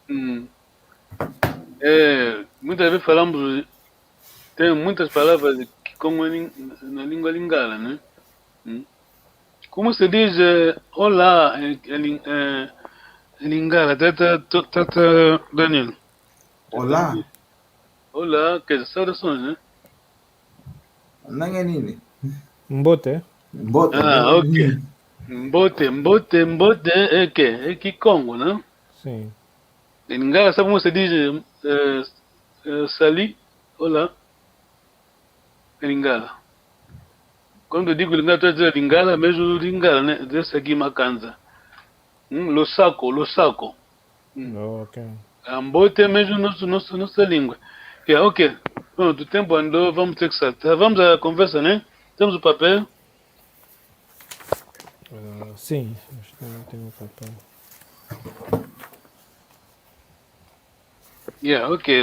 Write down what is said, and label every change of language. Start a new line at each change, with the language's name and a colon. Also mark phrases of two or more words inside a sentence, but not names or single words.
Portuguese: Muitas vezes falamos, tem muitas palavras que como na língua lingala, né? Como se diz olá em lingala, tata Daniel? Olá, Olá, quer dizer, saudações, né? não é nini. Mbote? Bota. Ok. Mbote é que? É Kikongo, né? Sim. Em lingala, sabe como se diz sali? Olá. Em lingala. Quando eu digo lingala, estou a dizer lingala, mesmo lingala, né? Desse aqui, Macanza. Lossaco. Ok. Ambote é mesmo nossa língua. Ok. Pronto, o tempo andou, vamos ter que saltar. Vamos à conversa, né? Temos o papel. Sim, acho que não tem o papel. Ok.